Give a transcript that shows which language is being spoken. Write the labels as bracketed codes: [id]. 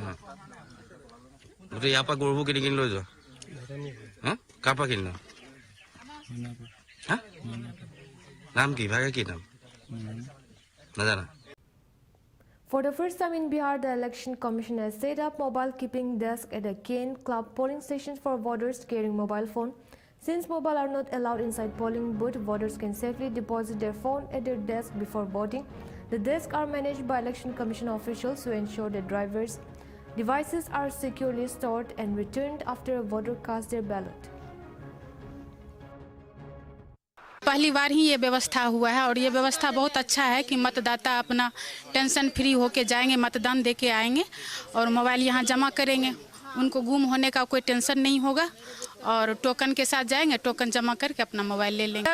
[as] গোটেই ইয়াৰ পৰা গৰুবোৰ কিনি কিনি লৈ যোৱা কাৰ পৰা কিনি নাম কি ভাগে কি নাম নাজানা [en] For the first time in Bihar, the Election Commission has set up mobile keeping desk at the Kane Club polling stations for voters carrying mobile phone. Since mobile are not allowed inside polling booth, voters can safely deposit their phone at their desk before voting. The desks are managed by Election Commission officials to ensure that drivers' devices are securely stored and returned after a voter casts their ballot. [hi] पहली बार ही ये व्यवस्था हुआ है और ये व्यवस्था बहुत अच्छा है कि मतदाता अपना टेंशन फ्री होके जाएंगे, मतदान देके आएंगे और मोबाइल यहाँ जमा करेंगे, उनको गुम होने का कोई टेंशन नहीं होगा और टोकन के साथ जाएंगे, टोकन जमा करके अपना मोबाइल ले लेंगे।